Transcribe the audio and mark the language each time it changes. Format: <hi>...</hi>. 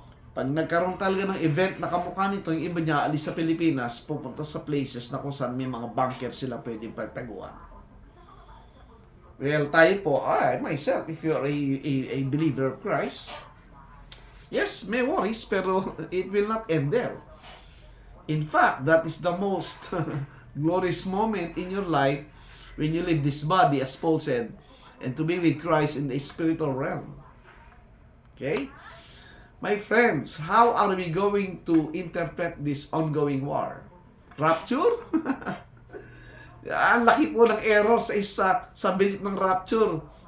<tl>Pag nagkaroon talaga ng event na kamukha nito, yung iba niya alis sa Pilipinas, pupunta sa places na kung saan may mga bunker sila pwedeng pagtaguan.</tl> <en>Well,</en> <tl>tayo po,</tl> <en>myself, if you're a believer of Christ, yes,</en> <tl>may worries, pero</tl> <en>it will not end there. In fact, that is the most glorious moment in your life when you leave this body, as Paul said, and to be with Christ in the spiritual realm. Okay? My friends, how are we going to interpret this ongoing war? Rapture?</en> <tl>Ang laki po ng error sa belief ng rapture.</tl>